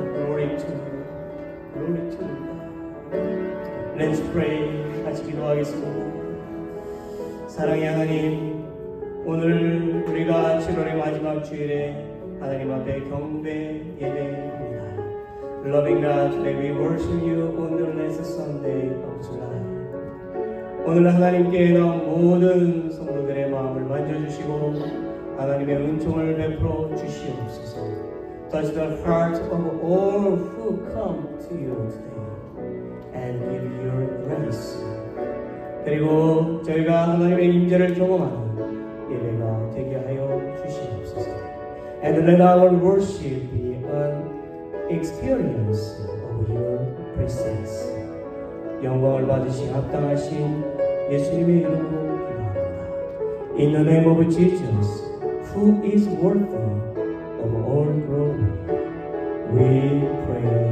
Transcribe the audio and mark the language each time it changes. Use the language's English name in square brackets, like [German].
[English] Glory to you. Glory to you. Let's pray. [Korean] 같이 기도하겠습니다. 사랑의 하나님, 오늘 우리가 7월의 마지막 주일에 하나님 앞에 경배 예배합니다. [English] Loving God, today we worship you on the last Sunday of July. [Korean] 오늘 하나님께 나온 모든 성도들의 마음을 만져주시고 하나님의 은총을 베풀어 주시옵소서. [English] Touch the heart of all who come to you today and give your grace. [Korean] 그리고 저희가 하나님의 임재를 경험하는 예배가 되게 하여 주시옵소서. [English] And let our worship be an experience of your presence. [Korean] 영광을 받으시 합당하신 예수님의 이름으로 기도합니다. [English] In the name of Jesus, who is worthy of all glory, we pray.